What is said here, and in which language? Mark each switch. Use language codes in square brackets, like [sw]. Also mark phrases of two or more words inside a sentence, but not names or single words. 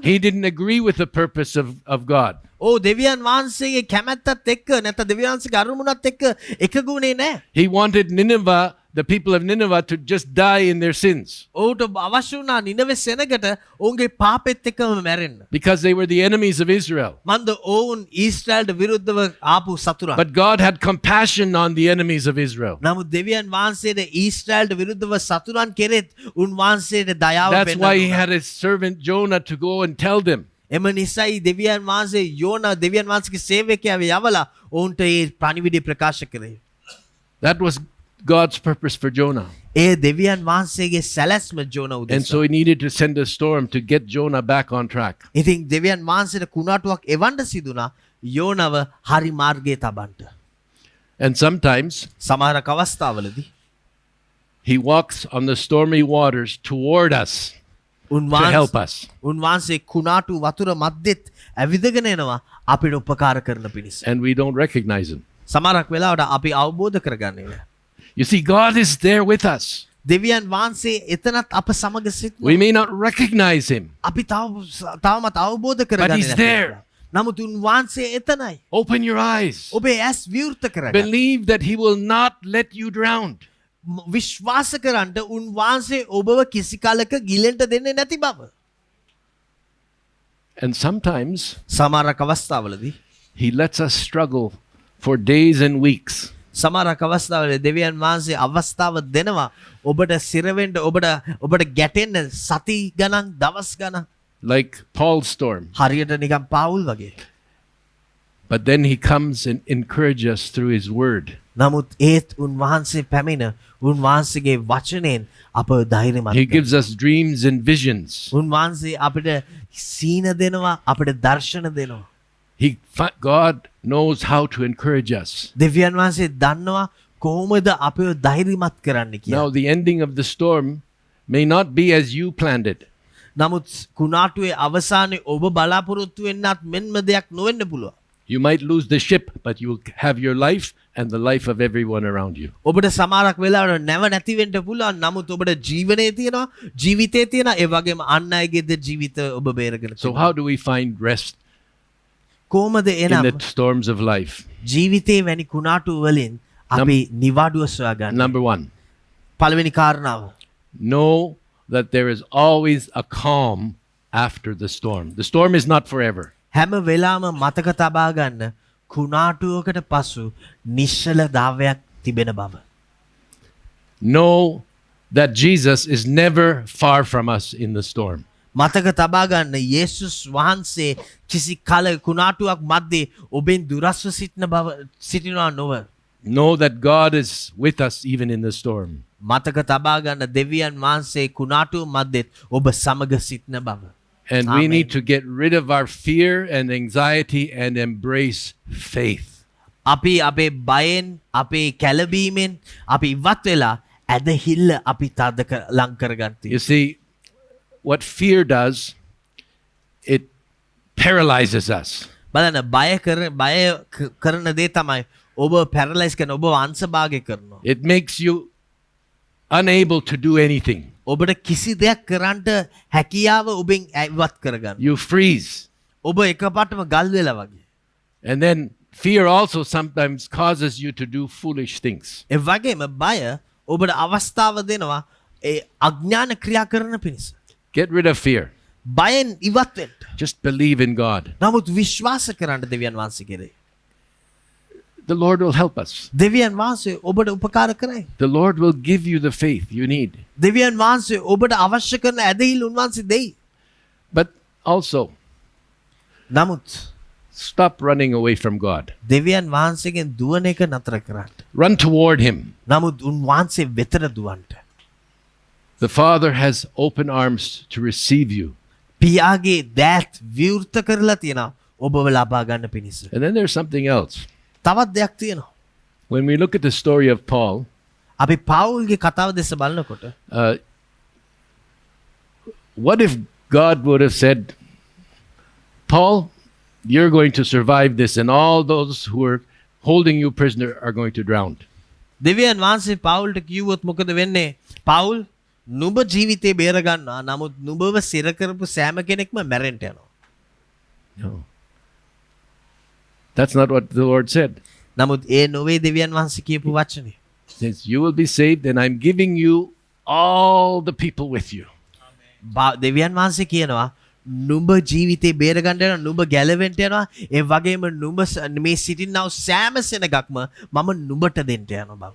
[en] He didn't agree with the purpose of God. [si] දෙවියන් වහන්සේගේ කැමැත්තත් එක්ක නැත්නම් දෙවියන් වහන්සේගේ අරමුණත් එක්ක එකගුණේ නැහැ. [en] He wanted Nineveh the people of Nineveh to just die in their sins [si] ඔවුට අවශ්‍ය වුණා නිනවෙ සෙනගට ඔවුන්ගේ පාපෙත් එක්කම මැරෙන්න. [en] because they were the enemies of Israel. [si] මන්ද ඔවුන් ඊශ්‍රායල්ට විරුද්ධව ආපු සතුරා. [en] But God had compassion on the enemies of Israel. [si] නමුත් දෙවියන් වහන්සේට ඊශ්‍රායල්ට විරුද්ධව සතුරන් කෙරෙත් උන්වහන්සේට දයාව [en] That's why he [si] පෙන්වනවා. [en] had his servant Jonah to go and tell them. [si] එම නිසයි දෙවියන් වහන්සේ යෝනා දෙවියන් වහන්සේගේ සේවකයාව යවලා ඔවුන්ට ඒ පණිවිඩය ප්‍රකාශ කරේ. [en] That was God's purpose for Jonah. [si] ඒ දෙවියන් වහන්සේගේ සැලැස්ම යෝනා [en] And so [si] උදෙසා. [en] he needed to send a storm to get Jonah back on track. [si] ඉතින් දෙවියන් වහන්සේට කුණාටුවක් එවන්න සිදුනා යෝනාව හරි මාර්ගයේ තබන්න. [en] And sometimes [si] සමහරක් අවස්ථාවලදී [en] he walks on the stormy waters toward us to help us. [si] උන්වහන්සේ කුණාටු වතුර මැද්දෙත් ඇවිදගෙන එනවා අපිට උපකාර කරන පිණිස. [en] And we don't recognize him. [si] සමහරක් වෙලාවට අපි අවබෝධ කරගන්නේ නැහැ. [en] You see, God is there with us. [si] දෙවියන් වහන්සේ එතනත් අප සමග සිටිනවා. [en] We may not recognize him. [si] අපි තවමත් අවබෝධ [en] But [si] කරගන්නේ [en] he's there. [si] නමුත් උන්වහන්සේ එතනයි. [en] Open your eyes. [si] ඔබේ ඇස් විවෘත කරගන්න. [en] Believe that he will not let you drown. [si] විශ්වාස කරන්න උන්වහන්සේ ඔබව කිසි කලක ගිලෙන්ට දෙන්නේ නැති බව. [en] And sometimes [si] සමහරක් අවස්ථාවලදී [en] he lets us struggle for days and weeks. [si] සමහරක් අවස්ථාවලදී දෙවියන් වහන්සේ අවස්ථාව දෙනවා ඔබට සිරවෙන්න ඔබට ගැටෙන්න සති ගණන් දවස් ගණන්. [en] Like Paul's storm. [si] හරියට නිකන් පාවුල් වගේ. [en] But then he comes and encourages us through his word. [si] නමුත් ඒත් උන්වහන්සේ පැමිණ උන්වහන්සේගේ වචනයෙන් අප ධෛර්යමත් [en] He [si] කරනවා. [en] gives us dreams and visions. [si] උන්වහන්සේ අපිට සීන දෙනවා අපිට දර්ශන දෙනවා. [en] God knows how to encourage us. [si] දෙවියන් වහන්සේ දන්නවා කොහොමද අපිව ධෛර්යමත් කරන්න කියලා. [en] Now, the ending of the storm may not be as you planned it. [si] නමුත් කුණාටුවේ අවසානයේ ඔබ බලාපොරොත්තු වෙන්නත් මෙන්ම දෙයක් නොවෙන්න පුළුවන්. [en] You might lose the ship, but you will have your life and the life of everyone around you. [si] ඔබට සමහරක් වෙලාවට නැව නැති වෙන්න පුළුවන්. නමුත් ඔබට ජීවනයේ තියෙනවා, ජීවිතේ තියෙනවා, ඒ වගේම අන් අයගේද ජීවිත ඔබ බේරගෙන [en] So, [si] තියෙනවා. [en] how do we find rest [si] කොහොමද [en] in [si] එනම් [en] the storms of life? [si] ජීවිතේ වැනි කුණාටු වලින් අපි නිවාඩුව සොයා ගන්න. [en] Number one, [si] පළවෙනි කාරණාව. [en] know that there is always a calm after the storm. The storm is not forever. [si] හැම වෙලාවම මතක තබා ගන්න කුණාටුවකට පසු නිශ්චලතාවයක් තිබෙන බව. [en] Know that Jesus is never far from us in the storm. [si] මතක තබා ගන්න යේසුස් වහන්සේ කිසි කල කුණාටුවක් මැද්දේ ඔබෙන් දුරස්ව සිටිනවා නොව. [en] Know that God is with us even in the storm. [si] මතක තබා ගන්න දෙවියන් වහන්සේ කුණාටුව මැද්දෙත් ඔබ සමග සිටින බව. [en] And we Amen. need to get rid of our fear and anxiety and embrace faith. [si] අපි අපේ බයෙන් අපේ කැළඹීමෙන් අපි ඉවත් වෙලා ඇදහිල්ල අපි තද ලං කරගන්න. [en] You see, what fear does, it paralyzes us. [si] බලන්න බය කරන දේ තමයි ඔබ පැරලයිස් කරන ඔබ අංශභාගය කරනවා. [en] It makes you unable to do anything. [si] ඔබට කිසි දෙයක් කරන්නට හැකියාව ඔබෙන් ඉවත් කරගන්න. [en] You freeze. [si] ඔබ එකපාරටම ගල් වෙලා වගේ. [en] And then fear also sometimes causes you to do foolish things. [si] ඒ වගේම බය ඔබට අවස්ථාව දෙනවා ඒ අඥාන ක්‍රියා කරන පිණිස. [en] Get rid of fear. [si] බයෙන් ඉවත් වෙන්න. [en] Just believe in God. [si] නමුත් විශ්වාස කරන්න දෙවියන් වහන්සේ කෙරේ. [en] The Lord will help us. [si] දෙවියන් වහන්සේ ඔබට උපකාර කරයි. [en] The Lord will give you the faith you need. [si] දෙවියන් වහන්සේ ඔබට අවශ්‍ය කරන ඇදහිල්ල උන්වහන්සේ දෙයි. [en] But also, [si] නමුත් [en] stop running away from God. [si] දෙවියන් වහන්සේගෙන් දුවන එක නතර කරන්න. [en] Run toward Him. [si] නමුත් උන්වහන්සේ වෙතට දුවන්න. [en] The Father has open arms to receive you. [si] පියාගේ දෑත් විවෘත කරලා තියෙනවා ඔබව ලබා ගන්න පිණිස. [en] And then there's something else. [si] තවත් දෙයක් තියෙනවා. [en] When we look at the story of Paul, [si] අපි පවුල්ගේ කතාව දෙස බලනකොට [en] what if God would have said, Paul, you're going to survive this, and all those who are holding you prisoner are going to drown? [si] දෙවියන් වහන්සේ පවුල්ට කිව්වොත් මොකද වෙන්නේ? පවුල් නුඹ ජීවිතේ බේර ගන්නවා. නමුත් නුඹව සිර කරපු සෑම කෙනෙක්ම මැරෙන්න යනවා. [en] No. That's not what the Lord said. [si] නමුත් ඒ නොවේ දෙවියන් වහන්සේ කියපු වචනේ. [en] Since you will be saved, and I'm giving you all the people with you. [si] දෙවියන් වහන්සේ කියනවා නුඹ ජීවිතේ බේරගන්න යනවා නුඹ ගැලවෙන්න යනවා ඒ වගේම නුඹ මේ සිටින්නව සෑම සෙනගක්ම මම නුඹට දෙන්න යනවා බව.